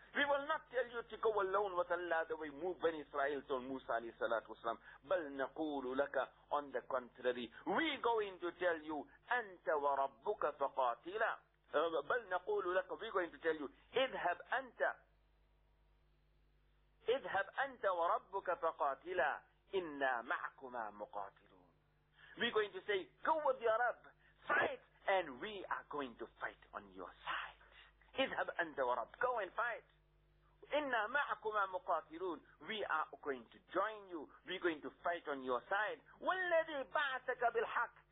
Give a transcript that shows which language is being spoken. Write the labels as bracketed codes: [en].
[en] We will not tell you to go alone with Allah the way Banu Israel told Musa alayhi salatu wasalam. [ar] بل نقول لك, [en] on the contrary, we are going to tell you, [ar] أنت وربك فقاتلا. بل نقول لك, [en] we are going to tell you, [ar] اذهب أنت. اذهب أنت وربك فقاتلا إنا معكما مقاتلون. [en] We're going to say, go with your Rabb, fight, and we are going to fight on your side. [ar] اذهب أنت ورب, [en] go and fight. [ar] إنا معكما مقاتلون. [en] We are going to join you. We're going to fight on your side. [ar] والذي بعثك بالحق.